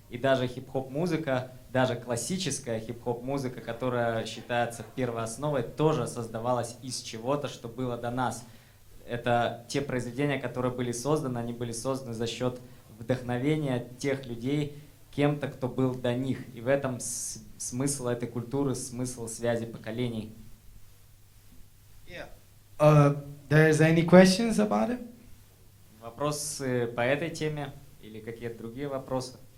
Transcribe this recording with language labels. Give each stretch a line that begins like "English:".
Russian: И даже хип-хоп-музыка, даже классическая хип-хоп-музыка, которая считается первоосновой, тоже создавалась из чего-то, что было до нас. Это те произведения, которые были созданы, они были созданы за счет вдохновения тех людей, кем-то, кто был до них. И в этом смысл этой культуры, смысл связи поколений.
English: There's any questions about it?
Russian: Вопросы по этой теме или какие-то другие вопросы?